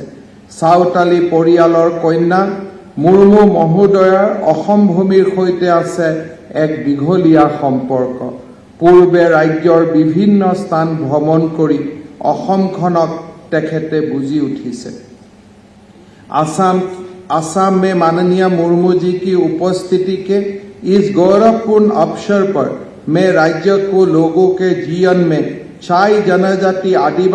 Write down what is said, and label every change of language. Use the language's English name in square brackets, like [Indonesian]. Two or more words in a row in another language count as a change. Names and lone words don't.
[Assamese] চাওতালী পৰিয়ালৰ কন্যা মুৰ্মু মহোদয়াৰ অসম ভূমিৰ সৈতে আছে এক দীঘলীয়া সম্পৰ্ক। পূৰ্বে ৰাজ্যৰ বিভিন্ন স্থান ভ্ৰমণ কৰি অসমখনক তেখেতে বুজি উঠিছে। [Hindi] असम में माननीय मुर्मू जी की उपस्थिति के इस गौरवपूर्ण अवसर पर मैं राज्य को लोगों के जीवन में 6 जनजाति आदिवासी